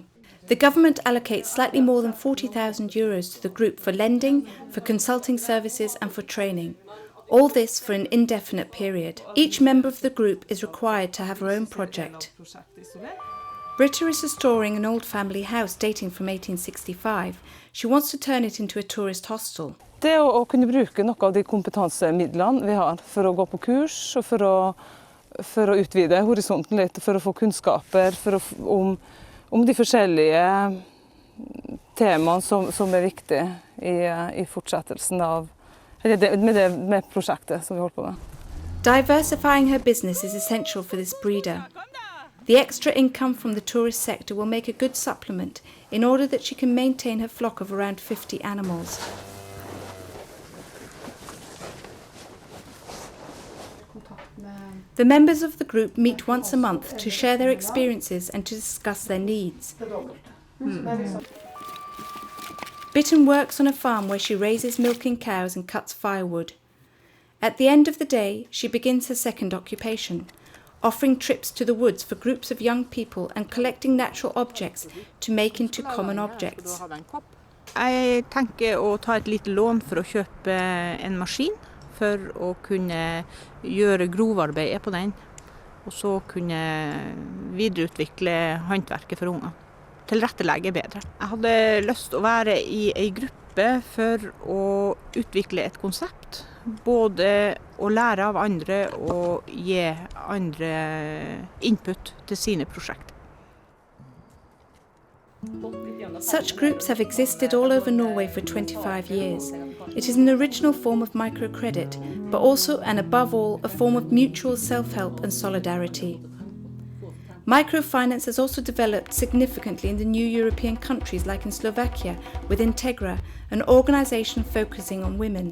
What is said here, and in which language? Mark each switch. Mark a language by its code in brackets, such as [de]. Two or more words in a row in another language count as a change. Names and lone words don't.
[en] The government allocates slightly more than 40,000 euros to the group for lending, for consulting services and for training. All this for an indefinite period. Each member of the group is required to have her own project. Britta is restoring an old family house dating from 1865. She wants to turn it into a tourist hostel. [no] Det å kunne bruke noe av de kompetansemidlene vi har for å gå på kurs, og for å utvide horisonten litt, for å få kunnskaper om de forskjellige temaene som er viktige i fortsettelsen av med prosjektet som vi holder på med. [en] Diversifying her business is essential for this breeder. The extra income from the tourist sector will make a good supplement in order that she can maintain her flock of around 50 animals. The members of the group meet once a month to share their experiences and to discuss their needs. Bitten works on a farm where she raises milking cows and cuts firewood. At the end of the day, she begins her second occupation, offering trips to the woods for groups of young people and collecting natural objects to make into common objects. [no] Jeg tenker å ta et lite lån for å kjøpe en maskin, for å kunne gjøre grovarbeidet på den, og så kunne videreutvikle håndverket for unger. Tilrettelegge bedre. Jeg hadde lyst til å være i en gruppe for å utvikle et konsept, både å lære av andre og gi andre input til sine prosjekter. [en] Such groups have existed all over Norway for 25 years. It is an original form of microcredit, but also and above all a form of mutual self-help and solidarity. Microfinance has also developed significantly in the new European countries like in Slovakia with Integra, an organisation focusing on women.